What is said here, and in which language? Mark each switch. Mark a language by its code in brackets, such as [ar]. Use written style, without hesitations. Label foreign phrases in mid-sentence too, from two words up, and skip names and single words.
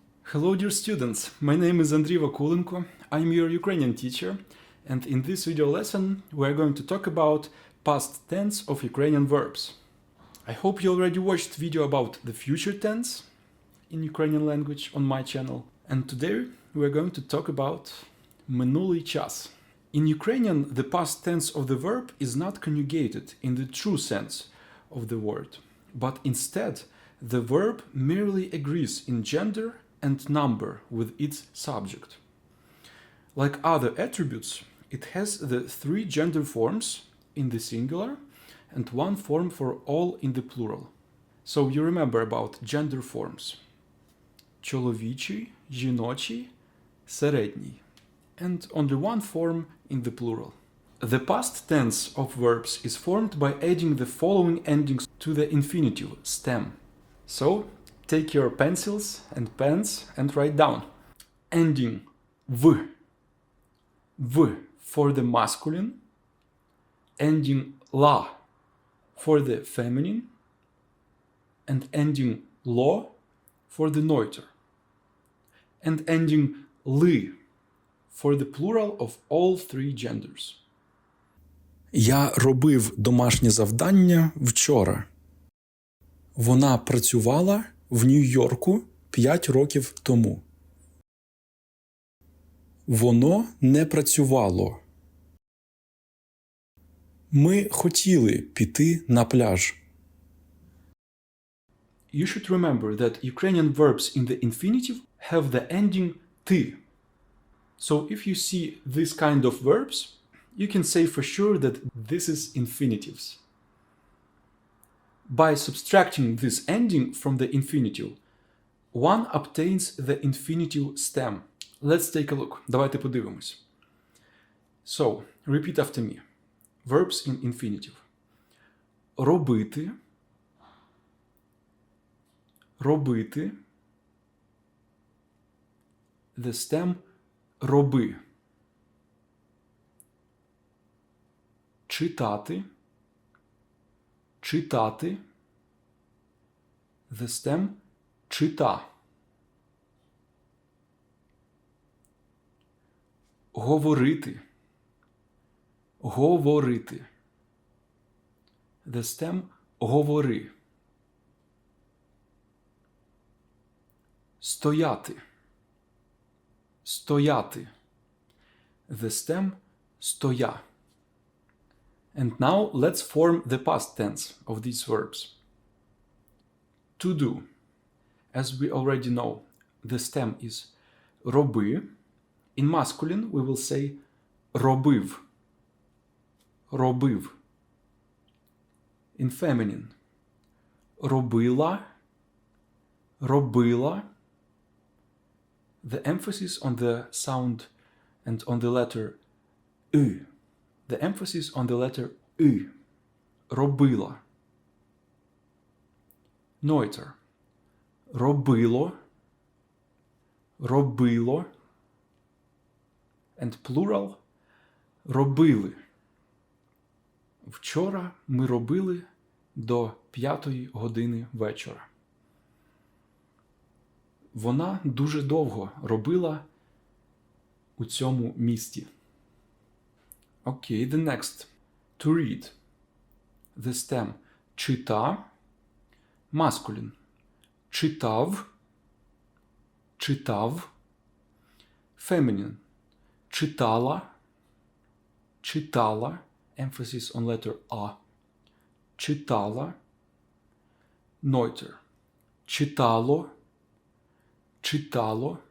[en] Hello dear students, my name is Andriy Vakulenko, I'm your Ukrainian teacher, and in this video lesson we are going to talk about past tense of Ukrainian verbs. I hope you already watched video about the future tense in Ukrainian language on my channel, and today we are going to talk about [uk] минулий час. [en] In Ukrainian, the past tense of the verb is not conjugated in the true sense of the word, but instead the verb merely agrees in gender and number with its subject. Like other attributes, it has the three gender forms in the singular and one form for all in the plural. So you remember about gender forms. [uk] Чоловічий, жіночий, середній. [en] And only one form in the plural. The past tense of verbs is formed by adding the following endings to the infinitive stem. So, take your pencils and pens and write down. Ending v for the masculine, ending la for the feminine, and ending lo for the neuter, and ending li for the plural of all three genders. [uk] Я робив домашнє завдання вчора. Вона працювала в Нью-Йорку 5 років тому. Воно не працювало. Ми хотіли піти на пляж. [en] You should remember that Ukrainian verbs in the infinitive have the ending ty. So if you see this kind of verbs, you can say for sure that this is infinitives. By subtracting this ending from the infinitive, one obtains the infinitive stem. Let's take a look. [uk] Давайте подивимось. [en] So, repeat after me. Verbs in infinitive. [uk] Робити. Робити. [en] The stem роби. [uk] Читати. Читати. [en] The stem чита. [uk] Говорити. Говорити. [en] The stem говори. [uk] Стояти. Стояти. [en] The stem стоя. And now let's form the past tense of these verbs. To do. As we already know, the stem is роби. In masculine we will say робив. [uk] Робив. [en] In feminine робила. [uk] Робила. [en] The emphasis on the sound and on the letter ü. The emphasis on the letter ü. [uk] Робила. Neuter. Робило. Робило. [en] And plural робили. [uk] Вчора ми робили до 5 години вечора. Вона дуже довго робила у цьому місті. [en] Okay, the next. To read. The stem чита. Masculine. [uk] Читав. Читав. [en] Feminine. Читала. [uk] Читала. [en] Emphasis on letter A. [uk] Читала. Neuter. Читало. Читало.